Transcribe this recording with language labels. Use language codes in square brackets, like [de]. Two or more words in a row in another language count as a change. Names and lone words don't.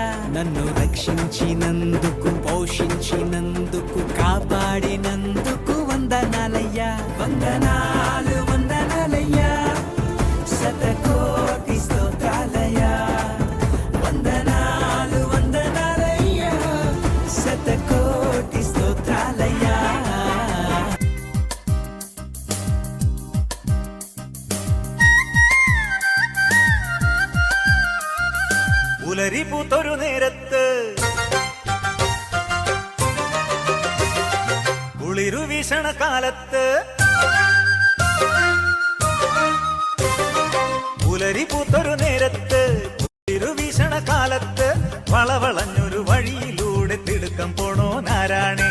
[te] నన్ను రక్షించినందుకు, పోషించినందుకు, కాపాడినందుకు వందనాలయ్యా. వందనాలు వందనాలయ్యా, శతకోటి స్తోత్రాలయ్యా. వందనాలు వందనాలయ్యా, శతకోటి స్తోత్రాలయ్యా. [ml] ഉലരിപൂത്തൊരു നേരത്ത് കുളിരു വീശണ കാലത്ത്, ഉലരിപൂത്തൊരു നേരത്ത് കുളിരു വീശണ കാലത്ത്, വളവളഞ്ഞൊരു വഴിയിലൂടെ തിടുക്കം പോണോനാരാണേ.